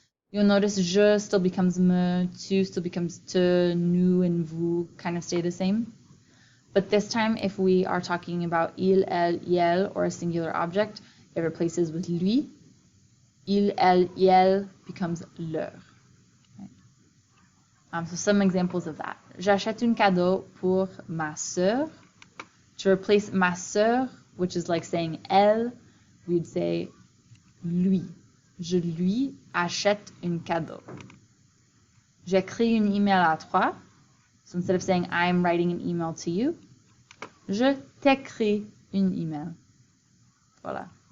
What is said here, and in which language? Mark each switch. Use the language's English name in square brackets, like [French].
[English] You'll notice je still becomes me, tu still becomes te, nous and vous kind of stay the same. But this time, if we are talking about il, elle, elle, or a singular object, it replaces with lui. Il, elle, elle becomes leur. Right? So some examples of that. [French] J'achète un cadeau pour ma sœur. [English] To replace ma sœur, which is like saying elle, we'd say lui. [French] Je lui achète un cadeau. J'écris un email à toi. [English] So instead of saying I'm writing an email to you, [French] je t'écris un email. Voilà.